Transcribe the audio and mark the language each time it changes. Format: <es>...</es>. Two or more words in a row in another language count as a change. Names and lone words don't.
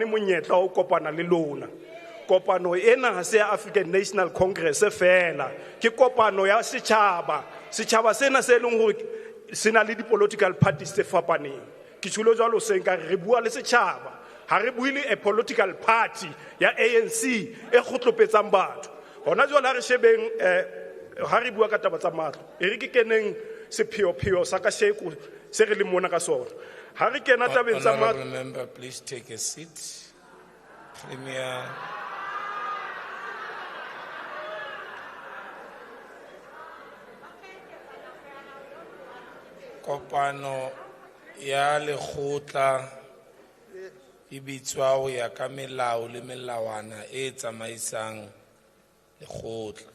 <st>monyetla o kopana le lona kopano ena ha se ya African National Congress fela ke kopano ya setjhaba sena se leng hore sena le di-</st> <en>political parties</en> <st>tse fapaneng ke tsholo jwalo seng ka re bua le setjhaba ha re buile</st> <en>a political party</en> <st>ya ANC e kgotlopetsang batho hona jwale ha re shebeng ha re bua ka taba tsa matlo e re ke keneng sepheo sa ka sheko se re le mona ka sona ha re kena tabeng tsa matlo.</st> <en>Honorable member, please take a seat. Premier.</en> <st>Kopano ya lekgotla e bitswa ho ya ka melao le melawana e tsamaisang lekgotla.</st>